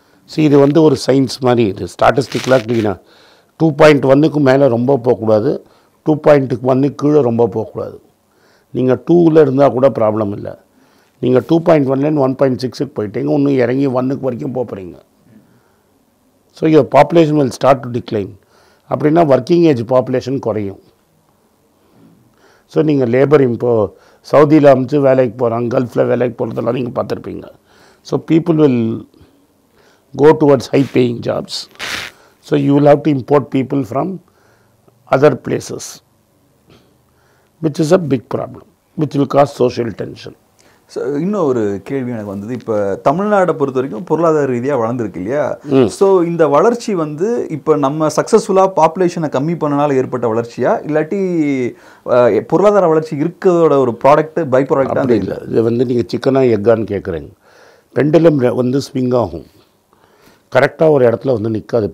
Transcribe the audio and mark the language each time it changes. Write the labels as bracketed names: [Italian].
[Tamil] So இது வந்து ஒரு சயின்ஸ் மாதிரி, இது ஸ்டாட்டிஸ்டிக்கலாக க்ளீனாக 2.1க்கு மேலே ரொம்ப போகக்கூடாது, 2.1 கீழே ரொம்ப போகக்கூடாது. நீங்கள் 2ல் இருந்தால் கூட ப்ராப்ளம் இல்லை. நீங்கள் 2.1லேருந்து 1.6க்கு போயிட்டீங்க, இன்னும் இறங்கி 1க்கு வரைக்கும் போகிறீங்க. [English] So your population will start to decline. அப்படின்னா working age population குறையும். So நீங்கள் labour இப்போது சவுதியில் அமைச்சு வேலைக்கு போகிறாங்க, கல்ஃபில் வேலைக்கு போகிறதெல்லாம் நீங்கள் பார்த்துருப்பீங்க. So people will go towards high paying jobs. So you will have to import people from other places, which is a big problem, which will cause social tension. [Tamil] So இன்னும் ஒரு கேள்வி எனக்கு வந்தது. இப்போ தமிழ்நாடை பொறுத்த வரைக்கும் பொருளாதார ரீதியாக வளர்ந்துருக்கு இல்லையா? ஸோ இந்த வளர்ச்சி வந்து இப்போ நம்ம சக்ஸஸ்ஃபுல்லாக பாப்புலேஷனை கம்மி பண்ணனால ஏற்பட்ட வளர்ச்சியா, இல்லாட்டி பொருளாதார வளர்ச்சி இருக்கிறதோட ஒரு ப்ராடக்ட் பை ப்ராடக்டாக? இல்லை, இது வந்து நீங்கள் சிக்கனாக எக்கான்னு கேட்குறீங்க. பெண்டுலம் வந்து ஸ்விங் ஆகும், கரெக்டாக ஒரு இடத்துல வந்து நிற்காது.